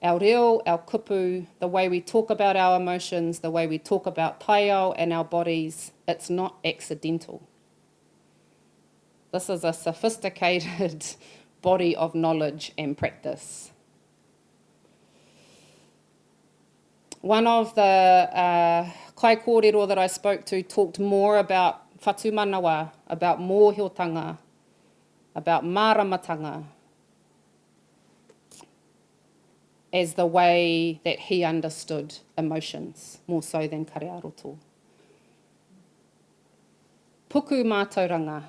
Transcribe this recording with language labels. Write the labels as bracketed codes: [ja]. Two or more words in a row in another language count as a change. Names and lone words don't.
[en] Our reo, our kupu, the way we talk about our emotions, the way we talk about taiao and our bodies, it's not accidental. This is a sophisticated body of knowledge and practice. One of the [mi] kai kōrero [en] that I spoke to talked more about whatumanawa, about mōhiotanga, about māramatanga, as the way that he understood emotions, more so than Kare-ā-roto. [mi] Puku mā Tauranga.